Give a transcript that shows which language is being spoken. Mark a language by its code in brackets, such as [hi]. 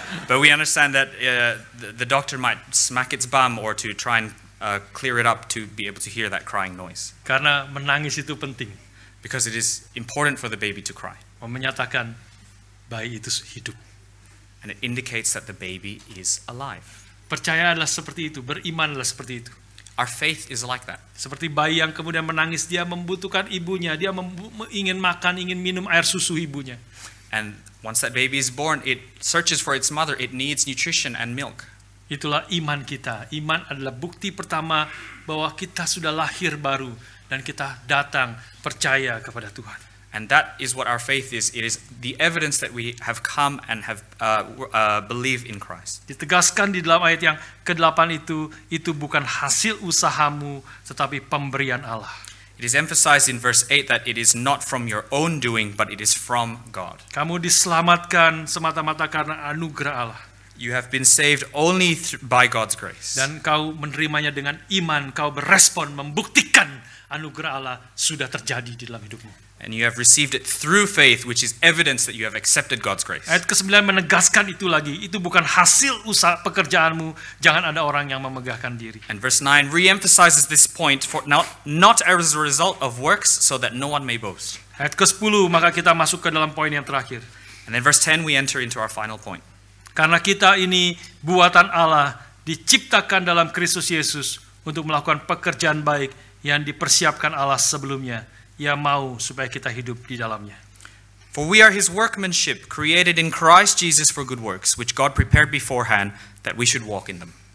[en] But we understand that the doctor might smack its bum or to try and clear it up to be able to hear that crying noise. [id] Karena menangis itu penting. [en] Because it is important for the baby to cry. [id] Menyatakan bayi itu hidup. [en] And it indicates that the baby is alive. [id] Percaya adalah seperti itu, beriman adalah seperti itu. [en] Our faith is like that. [id] Seperti bayi yang kemudian menangis, dia membutuhkan ibunya, dia ingin makan, ingin minum air susu ibunya. [en] And once that baby is born, it searches for its mother. It needs nutrition and milk. [id] Itulah iman kita. Iman adalah bukti pertama bahwa kita sudah lahir baru dan kita datang percaya kepada Tuhan. [en] And that is what our faith is. It is the evidence that we have come and have believed in Christ. [id] Ditegaskan di dalam ayat yang ke-8 itu bukan hasil usahamu, tetapi pemberian Allah. [en] It is emphasized in verse 8 that it is not from your own doing, but it is from God. [id] Kamu diselamatkan semata-mata karena anugerah Allah. [en] You have been saved only by God's grace. [id] Dan kau menerimanya dengan iman, kau berespon, membuktikan anugerah Allah sudah terjadi di dalam hidupmu. [en] And you have received it through faith, which is evidence that you have accepted God's grace. [id] Ayat ke-9 menegaskan itu lagi. Itu bukan hasil usaha pekerjaanmu. Jangan ada orang yang memegahkan diri. [en] And verse 9 re-emphasizes this point for not as a result of works, so that no one may boast. [id] Ayat ke-10 maka kita masuk ke dalam poin yang terakhir. [en] And then verse 10 we enter into our final point. [id] Karena kita ini buatan Allah, diciptakan dalam Kristus Yesus untuk melakukan pekerjaan baik yang dipersiapkan Allah sebelumnya. Ia mau supaya kita hidup di dalamnya. [en] For we are his workmanship, created in Christ Jesus for good works, which God prepared beforehand that we should walk in them.